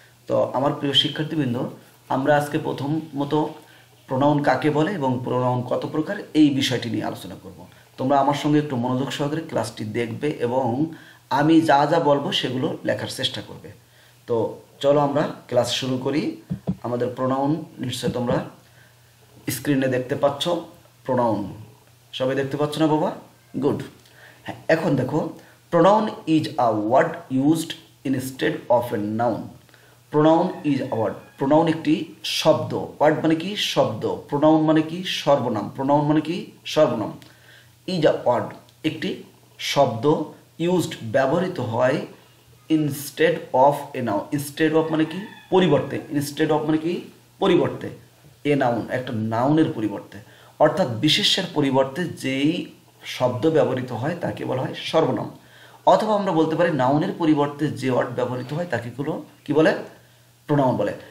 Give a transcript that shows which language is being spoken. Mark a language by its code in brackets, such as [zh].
[bn] তো আমার প্রিয় শিক্ষার্থীবৃন্দ, আমরা আজকে প্রথমত প্রোনাউন কাকে বলে এবং প্রোনাউন কত প্রকার এই বিষয়টি নিয়ে আলোচনা করব। তোমরা আমার সঙ্গে একটু মনোযোগ সহকারে ক্লাসটি দেখবে এবং আমি যা যা বলবো সেগুলো লেখার চেষ্টা করবে। তো চলো আমরা ক্লাস শুরু করি। আমাদের প্রোনাউন নিশ্চয় তোমরা স্ক্রিনে দেখতে পাচ্ছ। প্রোনাউন সবাই দেখতে পাচ্ছ না বাবা? গুড। হ্যাঁ, এখন দেখো, [en] pronoun is a word used instead of a noun. Pronoun is a word. [bn] Pronoun একটি শব্দ। ওয়ার্ড মানে কি? শব্দ। pronoun মানে কি? সর্বনাম। pronoun মানে কি? সর্বনাম। [en] is a word [bn] একটি শব্দ, [en] used [bn] ব্যবহৃত হয়, [en] instead of a noun. instead of [bn] মানে কি? পরিবর্তে। instead of মানে কি? পরিবর্তে। a noun একটা নাউনের পরিবর্তে, অর্থাৎ বিশেষ্যের পরিবর্তে যেই শব্দ ব্যবহৃত হয় তাকে বলা হয় সর্বনাম। অথবা আমরা বলতে পারি নাউনের পরিবর্তে যে ওয়ার্ড ব্যবহৃত হয় তাকে কি বলে? প্রোনাউন বলে।